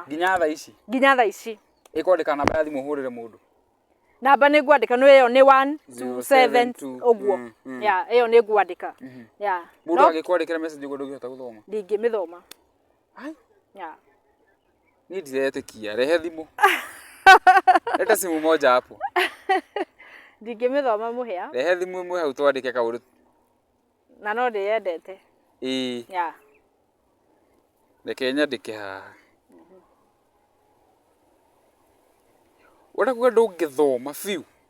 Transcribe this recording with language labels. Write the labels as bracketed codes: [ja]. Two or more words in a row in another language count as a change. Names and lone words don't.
[ki] nginya tha ici ikwandika namba ya thimu hurire mundu? Namba ni ngwandika no iyo ni 127 uguo iyo ni ngwandika mundu agikwandikira message uguo ndungihota guthoma? Ndingimithoma. Ni ndiretikia, rehe thimu [sw] leta simu moja hapo. [ki] Ndingimithoma muhia, rehe thimu imwe hau twandike kaundu na no ndiyendete. Reke nyandike haha. Wenda kuga ndungithoma biu?